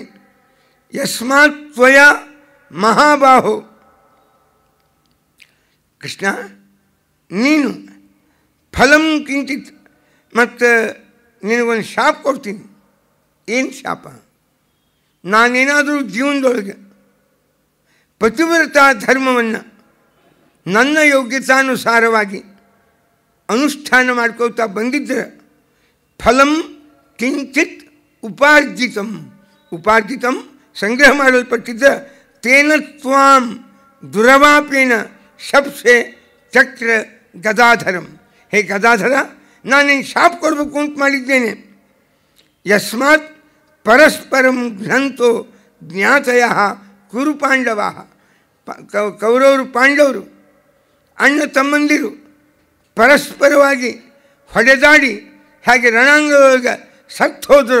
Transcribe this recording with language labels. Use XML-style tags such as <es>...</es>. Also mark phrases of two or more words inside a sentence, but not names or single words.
<sa>ಯಸ್ಮಾತ್ ತ್ವಯ ಮಹಾಬಾಹೋ,</sa> <kn>ಕೃಷ್ಣ ನೀನು</kn> <sa>ಫಲಂ ಕಿಂಚಿತ್,</sa> <kn>ಮತ್ತು ನಿನಗೊಂದು ಶಾಪ ಕೊಡ್ತೀನಿ. ಏನು ಶಾಪ? ನಾನೇನಾದರೂ ಜೀವನದೊಳಗೆ ಪತಿವ್ರತಾ ಧರ್ಮವನ್ನು ನನ್ನ ಯೋಗ್ಯತಾನುಸಾರವಾಗಿ ಅನುಷ್ಠಾನ ಮಾಡ್ಕೋತಾ ಬಂದಿದ್ದರೆ</kn> <sa>ಫಲಂ ಕಿಂಚಿತ್ ಉಪಾರ್ಜಿತಂ, ಉಪಾರ್ಜಿತಂ</sa> <kn>ಸಂಗ್ರಹ ಮಾಡಲ್ಪಟ್ಟಿದ್ದ</kn> <sa>ತೇನ ತ್ವಾಂ ದುರವಾಪೇನ ಶಪ್ಸೆ ಚಕ್ರ ಗದಾಧರಂ.</sa> <kn>ಹೇ ಗದಾಧರ, ನಾನು ನಿನ್ನ ಶಾಪ ಕೊಡಬೇಕು ಅಂತ ಮಾಡಿದ್ದೇನೆ.</kn> <sa>ಯಸ್ಮಾತ್ ಪರಸ್ಪರಂ ಘ್ನಂತೋ ಜ್ಞಾತಯ ಕುರು ಪಾಂಡವ,</sa> <kn>ಕೌರವರು ಪಾಂಡವರು ಅಣ್ಣ ತಮ್ಮಂದಿರು ಪರಸ್ಪರವಾಗಿ ಹೊಡೆದಾಡಿ ಹಾಗೆ ರಣಾಂಗದೊಳಗೆ ಸತ್ತು ಹೋದರು.</kn>